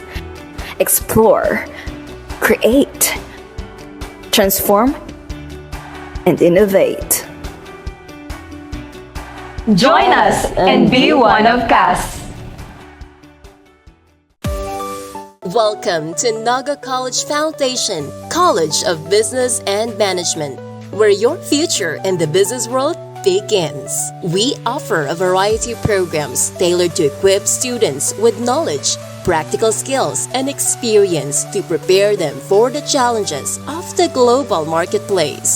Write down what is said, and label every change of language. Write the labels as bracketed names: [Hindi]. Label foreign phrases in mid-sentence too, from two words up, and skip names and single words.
[English] Explore, create, transform, and innovate. Join us and be one of 𝐍a𝐠a. Welcome to 𝐍a𝐠a C𝐨l𝐥e𝐠e F𝐨u𝐧d𝐚t𝐢o� College of Business and Management, where your future in the business world begins. We offer a variety of programs tailored to equip students with knowledge, practical skills, and experience to prepare them for the challenges of the global marketplace.